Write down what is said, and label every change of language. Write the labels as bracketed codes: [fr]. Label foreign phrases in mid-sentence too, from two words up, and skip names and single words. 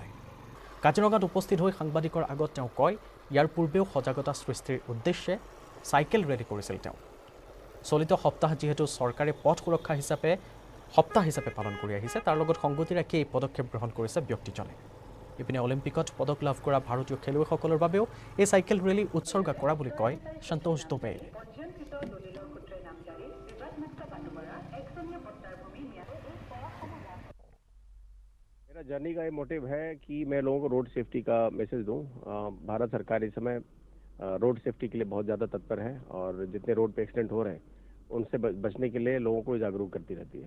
[as] কাজিৰঙাত উপস্থিত হৈ সাংবাদিকৰ আগত তেওঁ কয়, ইয়াৰ পূৰ্বেও সজাগতা সৃষ্টিৰ উদ্দেশ্যে চাইকেল ৰেলী কৰিছিল তেওঁ। চলিত সপ্তাহ যিহেতু চৰকাৰে পথ সুৰক্ষা সপ্তাহ হিচাপে পালন কৰি আহিছে, তাৰ লগত সংগতি ৰাখি এই পদক্ষেপ গ্ৰহণ কৰিছে ব্যক্তিজনে। ইপিনে অলিম্পিকত পদক লাভ কৰা ভাৰতীয় খেলুৱৈসকলৰ বাবেও এই চাইকেল ৰেলী উৎসৰ্গা কৰা বুলি কয় সন্তোষ দুবে। [hi] मेरा जर्नी का ये मोटिव है कि मैं लोगों को [en] road safety [hi] का मैसेज दूं। भारत सरकार इस समय [en] road safety [hi] के लिए बहुत ज़्यादा तत्पर है और जितने रोड पे एक्सीडेंट हो रहे हैं उनसे बचने के लिए लोगों को जागरूक करती रहती है।